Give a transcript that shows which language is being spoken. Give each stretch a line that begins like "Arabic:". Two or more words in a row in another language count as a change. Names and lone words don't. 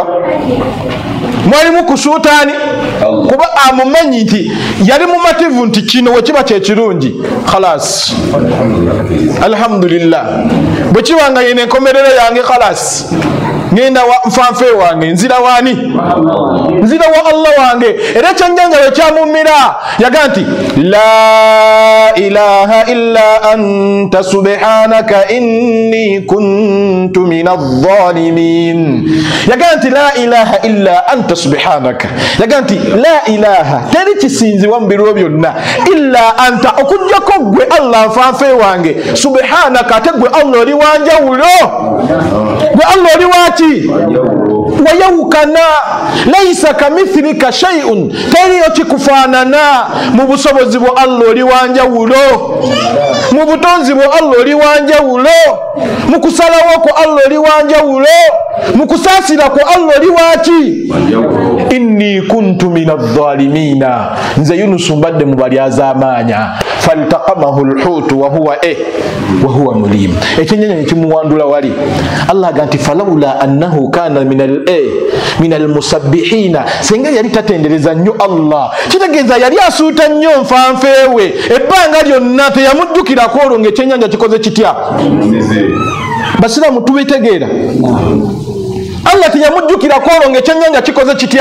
Ganda: Mwalimu kusuutaani kuba amumanyi nti yali mumativu nti kino we kiba kyekirungi
Arabic: khalas alhamdulillah.
Ganda: Bwe kiba nga yena enkomerero yange khalas ngenda nfanfe wange nzira wani? Nzira wa Allah wange. Era ekyennyanja we kyamumira yaga nti
Arabic: la ilaha illa anta subhanaka inni kuntu minadh-dhalimin.
Ganda: Yaga nti
Arabic: la ilaha illa anta subhanaka.
Ganda: Yaga nti
Arabic: la ilaha
Ganda: teri kisinzibwa mu biro byonna
Arabic: illa anta
Ganda: okujjako gwe Allah nfanfe wange subhanaka ate gwe Allah oli wanjawulo. Gwe Allah oli waki? Wayawukana
Arabic: laisa kamithilika shay'un
Ganda: teriyo kikufaanana. Mu busobozi bwo Allah oli wanjawulo, mu butonzi bwo Allah oli wanjawulo, mu kusalawo ko Allah oli wanjawulo, mu kusaasira ko Allah oli waki?
Arabic: Inni kuntu minadh-dhalimina.
Ganda: Nze Yunus mbadde mu bali az'amaanya.
Arabic: Faltaqamahu al-hutu wa huwa mulim.
Ganda: Ekyennyanja ekimuwandula wali Allah aganti
Arabic: falawla annahu kana min al-musabbihina.
Ganda: Senga yali tatendereza nnyo Allah kitegeeza yali asuuta nnyo nfanfeewe ebbanga lyonna teyamujjukirako olwo ng'ekyennyanja kikoze kitya? Basiraamu tubitegeera. Allah teyamujjukirako olwo ng'ekyennyanja kikoze kitya?